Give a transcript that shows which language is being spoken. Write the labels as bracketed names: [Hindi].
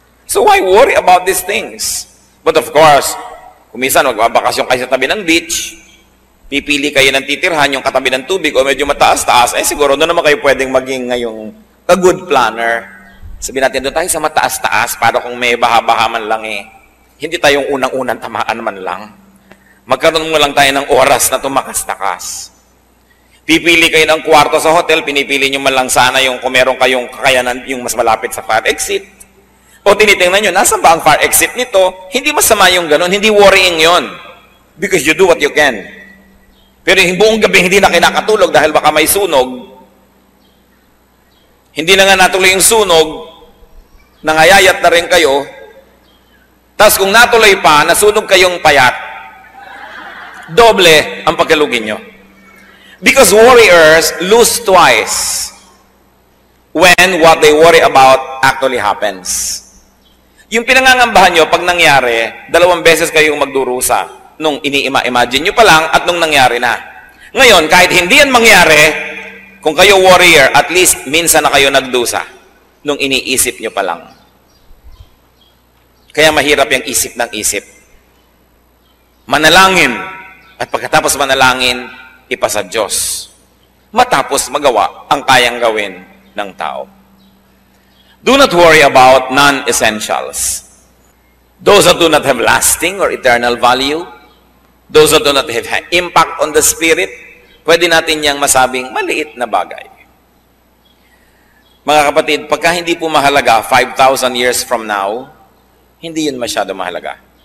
[English] So why worry about these things? [Filipino] But of course, kung minsan magbabakasyon kayo sa tabi ng beach, pipili kayo ng titirhan yung katabi ng tubig o medyo mataas-taas, siguro doon naman kayo pwedeng maging ngayong [English] a good planner. [Filipino] Sabihin natin, doon tayo sa mataas-taas para kung may baha-baha man lang hindi tayong unang-unang tamaan man lang. Magkaroon mo lang tayo ng oras na tumakas-takas. Pipili kayo ng kwarto sa hotel, pinipili nyo man lang sana yung kung meron kayong kakayanan yung mas malapit sa fire exit. O tinitingnan nyo, nasa ba ang fire exit nito? Hindi masama yung ganun, hindi worrying yon. [English] Because you do what you can. [Filipino] Pero yung buong gabi hindi na kinakatulog dahil baka may sunog. Hindi na nga natuloy yung sunog, nangayayat na rin kayo. Tapos kung natuloy pa, nasunog kayong payat, doble ang pagkalugin nyo. [English] Because worriers lose twice when what they worry about actually happens. [Filipino] Yung pinangangambahan nyo, pag nangyari, 2 beses kayong magdurusa. Nung ini-imagine nyo pa lang at nung nangyari na. Ngayon, kahit hindi yan mangyari, kung kayo warrior, at least minsan na kayo nagdusa nung iniisip nyo pa lang. Kaya mahirap yung isip ng isip. Manalangin. At pagkatapos manalangin, ipasa Diyos. Matapos magawa ang kayang gawin ng tao. [English] Do not worry about non-essentials. Those that do not have lasting or eternal value, those that do not have impact on the spirit, [Filipino] pwede natin niyang masabing maliit na bagay. Mga kapatid, pagka hindi po mahalaga [English] 5,000 years from now, [Filipino] hindi yun masyado mahalaga.